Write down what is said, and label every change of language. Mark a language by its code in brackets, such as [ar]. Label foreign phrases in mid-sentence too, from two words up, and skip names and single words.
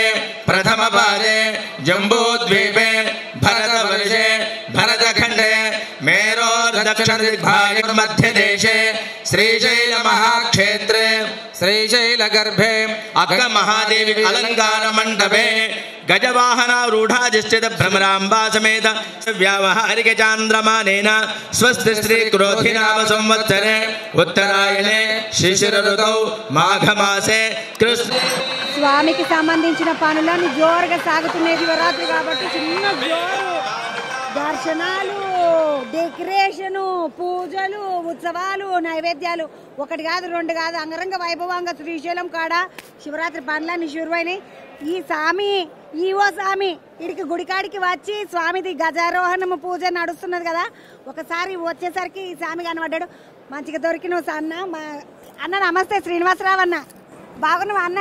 [sa] प्रथम पादे जम्बूद्वीपे भरतवर्षे भरतखण्डे मेरोर्दक्षिणदिग्भागे मध्यदेशे श्रीशैल महाक्षेत्रे श्रीशैलगर्भे अग्गमहादेवी अलंकार मंडपे गजवाहनारूढ़ाधिष्ठित भ्रमराम्बा समेत व्यावहारिक चांद्रमानेन स्वस्ति श्री क्रोधि नाम संवत्सरे उत्तरायणे शिशिर ऋतौ माघ मासे कृष्ण [te] స్వామికి సంబంధించిన పనులన్నీ జోరుగా సాగుతున్నాయి శివరాత్రి కాబట్టి చిన్న జోరు దర్శనాలు డెకరేషను పూజలు ఉత్సవాలు నైవేద్యాలు ఒకటి కాదు రెండు కాదు అంగరంగ వైభవంగా శ్రీశైలం కాడ శివరాత్రి పనులన్నీ షురువైనాయి ఈ స్వామి ఈవో స్వామి ఇడికి గుడికాడికి వచ్చి స్వామిది గజారోహణము పూజ నడుస్తున్నది కదా ఒకసారి వచ్చేసరికి ఈ స్వామి కనబడ్డాడు మంచిగా దొరికిన అన్న నమస్తే శ్రీనివాసరావు అన్న బాగున్నావా అన్న